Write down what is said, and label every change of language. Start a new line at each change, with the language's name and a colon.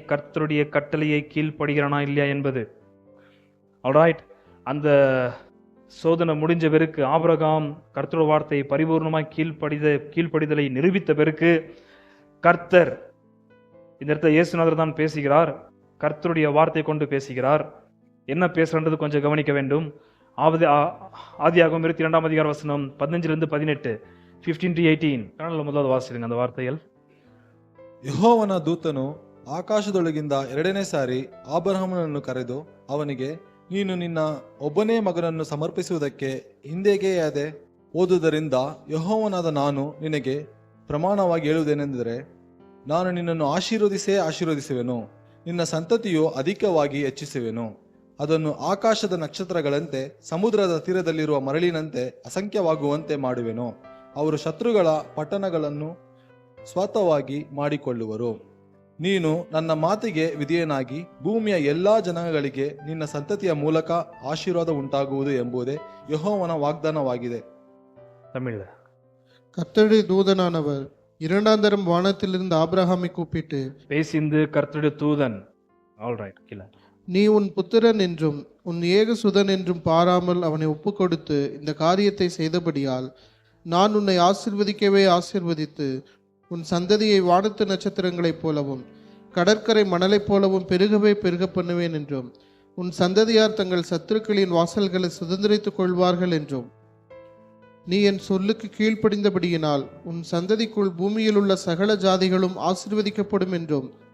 Tamil: கர்த்தருடைய கட்டளையை கீழ்ப்படுகிறானா இல்லையா என்பது. ஆல்ரைட், அந்த சோதனை முடிஞ்ச பிறகு ஆபிரகாம் கர்த்தருடைய வார்த்தையை பரிபூர்ணமாய் கீழ்ப்படிதலை நிரூபித்த பிறகு கர்த்தர், இந்த இடத்துல இயேசுநாதர் தான் பேசுகிறார், கர்த்தருடைய வார்த்தை கொண்டு பேசுகிறார். என்ன பேசுறது கொஞ்சம் கவனிக்க வேண்டும். ஆதியாகமம் 22ஆம் அதிகார வசனம் 15 18, 15-18
Kannada: ಕನ್ನಡ ಮೊದಲಾದ ವಾಸಿಸಿದಂಗ
Tamil: அந்த வார்த்தைகள்.
Kannada: ಯೆಹೋವನ ದೂತನು ಆಕಾಶದೊಳಗಿಂದ ಎರಡನೇ ಸಾರಿ ಆಬ್ರಹಾಮನನ್ನು ಕರೆದು ಅವನಿಗೆ, ನೀನು ನಿನ್ನ ಒಬ್ಬನೇ ಮಗನನ್ನು ಸಮರ್ಪಿಸುವುದಕ್ಕೆ ಹಿಂದೆಗೆಯಾದೆ. ಓದುವುದರಿಂದ ಯೆಹೋವನಾದ ನಾನು ನಿನಗೆ ಪ್ರಮಾಣವಾಗಿ ಹೇಳುವುದೇನೆಂದರೆ, ನಾನು ನಿನ್ನನ್ನು ಆಶೀರ್ವದಿಸುವೆನು, ನಿನ್ನ ಸಂತತಿಯು ಅಧಿಕವಾಗಿ ಹೆಚ್ಚಿಸುವೆನು. ಅದನ್ನು ಆಕಾಶದ ನಕ್ಷತ್ರಗಳಂತೆ ಸಮುದ್ರದ ತೀರದಲ್ಲಿರುವ ಮರಳಿನಂತೆ ಅಸಂಖ್ಯವಾಗುವಂತೆ ಮಾಡುವೆನು. ಅವರು ಶತ್ರುಗಳ ಪಟ್ಟಣಗಳನ್ನು ಸ್ವಾತವಾಗಿ ಮಾಡಿಕೊಳ್ಳುವರು. ನೀನು ನನ್ನ ಮಾತಿಗೆ ವಿಧೇಯನಾಗಿ ಭೂಮಿಯ ಎಲ್ಲಾ ಜನಾಂಗಗಳಿಗೆ ನಿನ್ನ ಸಂತತಿಯ ಮೂಲಕ ಆಶೀರ್ವಾದ ಉಂಟಾಗುವುದು ಎಂಬುದೇ ಯೆಹೋವನ ವಾಗ್ದಾನವಾಗಿದೆ.
Tamil: தமிழ்ல கர்த்தருடைய தூதனானவர் இரண்டாந்தரம் வானத்திலிருந்து ஆபிரகாமை கூப்பிட்டு பேசிந்து கர்த்தருடைய தூதன், ஆல்ரைட், கீழ, நீ உன் புத்திரன் என்றும் உன் ஏகசுதன் என்றும் பாராமல் அவனை ஒப்பு கொடுத்து இந்த காரியத்தை செய்தபடியால் நான் உன்னை ஆசீர்வதிக்கவே ஆசீர்வதித்து உன் சந்ததியை வானத்து நட்சத்திரங்களைப் போலவும் கடற்கரை மணலைப் போலவும் பெருகவே பெருக பண்ணுவேன் என்றும் உன் சந்ததியார் தங்கள் சத்துருக்களின் வாசல்களை சுதந்திரித்துக் கொள்வார்கள் என்றும் நீ என் சொல்லுக்கு கீழ்ப்படிந்தபடியினால் உன் சந்ததிக்குள் பூமியில் உள்ள சகல ஜாதிகளும் ஆசீர்வதிக்கப்படும் என்றும்.